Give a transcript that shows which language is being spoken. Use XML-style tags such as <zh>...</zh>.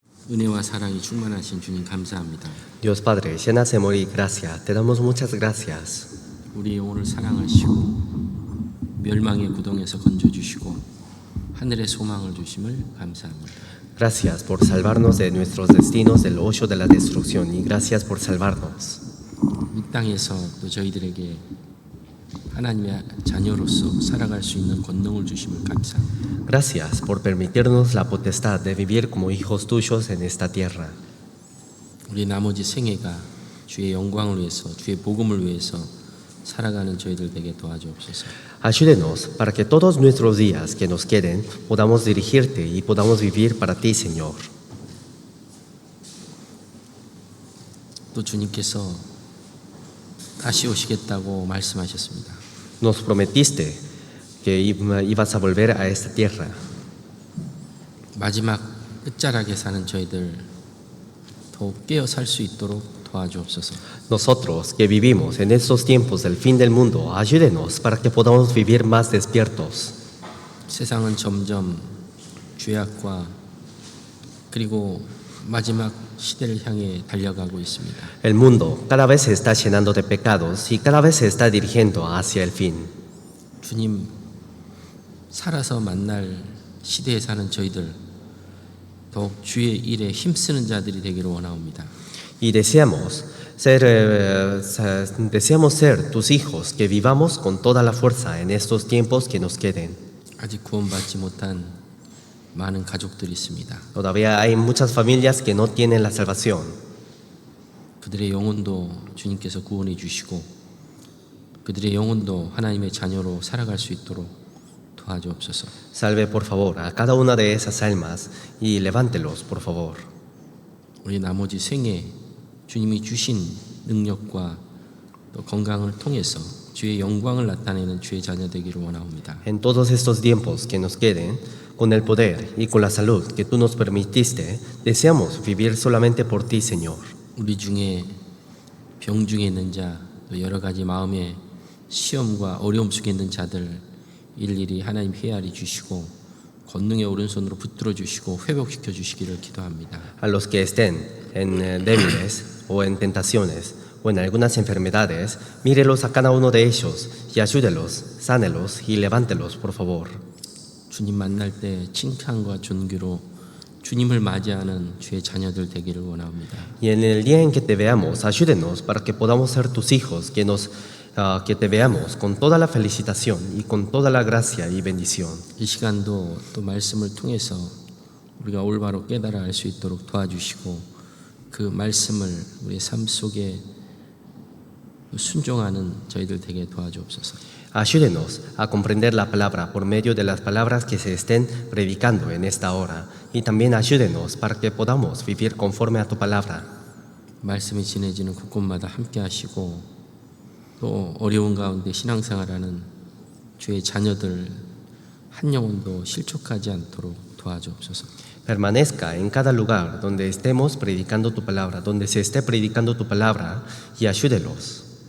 <ko>은혜와 사랑이 충만하신 주님 감사합니다.</ko> <es>Dios Padre, llenas de amor y gracia, te damos muchas gracias.</es> <ko>우리 영혼을 사랑하시고 멸망의 구덩이에서 건져주시고 하늘의 소망을 주심을 감사합니다.</ko> <es>Gracias por salvarnos de nuestros destinos del hoyo de la destrucción y gracias por salvarnos.</es> <ko>이 땅에서 또 저희들에게 하나님의 자녀로서 살아갈 수 있는 권능을 주심을 감사합니다.</ko> <es>Gracias por permitirnos la potestad de vivir como hijos tuyos en esta tierra.</es> <ko>우리 나머지 생애가 주의 영광을 위해서 주의 복음을 위해서 살아가는 저희들 되게 도와주옵소서.</ko> <es>Ayúdenos para que todos nuestros días que nos queden podamos dirigirte y podamos vivir para ti, Señor.</es> <ko>또 주님께서 다시 오시겠다고 말씀하셨습니다.</ko> <es>Nos prometiste que ibas a volver a esta tierra.</es> <ko>마지막 끝자락에 사는 저희들 더욱 깨어 살 수 있도록 도와주옵소서.</ko> <es>Nosotros que vivimos en estos tiempos del fin del mundo, ayúdenos para que podamos vivir más despiertos.</es> <ko>세상은 점점 죄악과 그리고 마지막 시대를 향해 달려가고 있습니다.</ko> <es>El mundo cada vez se está llenando de pecados y cada vez se está dirigiendo hacia el fin.</es> <ko>주님 살아서 만날 시대에 사는 저희들 더욱 주의 일에 힘쓰는 자들이 되기를 원하옵니다.</ko> <es>Y deseamos ser tus hijos, que vivamos con toda la fuerza en estos tiempos que nos queden.</es> <ko>아직 구원받지 못한 많은 가족들이 있습니다.</ko> <es>Todavía hay muchas familias que no tienen la salvación.</es> <ko>그들의 영혼도 주님께서 구원해 주시고 그들의 영혼도 하나님의 자녀로 살아갈 수 있도록 도와주옵소서.</ko> <es>Salve por favor a cada una de esas almas y levántelos por favor.</es> <ko>우리 나머지 생에 주님이 주신 능력과 또 건강을 통해서 주의 영광을 나타내는 주의 자녀 되기를 원하옵니다.</ko> <es>En todos estos tiempos que nos queden, con el poder y con la salud que tú nos permitiste, deseamos vivir solamente por ti, Señor.</es> <ko>우리 중에 병 중에 있는 자, 또 여러 가지 마음의 시험과 어려움 속에 있는 자들 일일이 하나님 헤아리 주시고 권능의 오른손으로 붙들어 주시고 회복시켜 주시기를 기도합니다.</ko> <es>A los que estén en débiles o en tentaciones o en algunas enfermedades, mírelos a cada uno de ellos y ayúdelos, sánelos y levántelos, por favor.</es> <ko>주님 만날 때 칭찬과 존귀로 주님을 맞이하는 주의 자녀들 되기를 원합니다.</ko> <es>Y en el día en que te veamos, ayúdenos para que podamos ser tus hijos, que te veamos con toda la felicitación y con toda la gracia y bendición.</es> <ko>이 시간도 또 말씀을 통해서 우리가 올바로 깨달아 알 수 있도록 도와주시고 그 말씀을 우리의 삶 속에 순종하는 저희들 되게 도와주옵소서.</ko> <es>Ayúdenos a comprender la palabra por medio de las palabras que se estén predicando en esta hora y también ayúdenos para que podamos vivir conforme a tu palabra.</es> <ko>말씀이 지내지는 곳곳마다 함께 하시고 또 어려운 가운데 신앙생활하는 주의 자녀들 한 영혼도 실족하지 않도록 도와주옵소서.</ko> <es>Permanezca en cada lugar donde estemos predicando tu palabra, donde se esté predicando tu palabra y ayúdelos.</es>